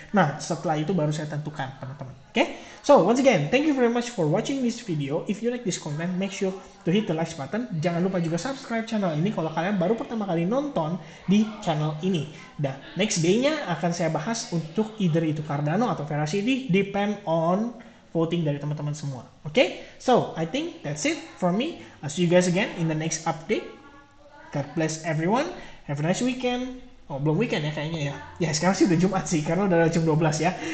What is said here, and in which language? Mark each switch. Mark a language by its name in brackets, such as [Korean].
[Indonesian] Nah, setelah itu baru saya tentukan, teman-teman. Oke? [English] So, once again, thank you very much for watching this video. If you like this content, make sure to hit the like button. [Indonesian] Jangan lupa juga subscribe channel ini kalau kalian baru pertama kali nonton di channel ini. Dan next day-nya akan saya bahas untuk either itu Cardano atau Veracity, [English] depend on voting [Indonesian] dari teman-teman semua. Oke? [English] So, I think that's it for me. I'll see you guys again in the next update. God bless everyone. Have a nice weekend. [Indonesian] Oh, belum weekend ya kayaknya ya. Ya, sekarang sih udah Jumat sih, karena udah jam 12 ya.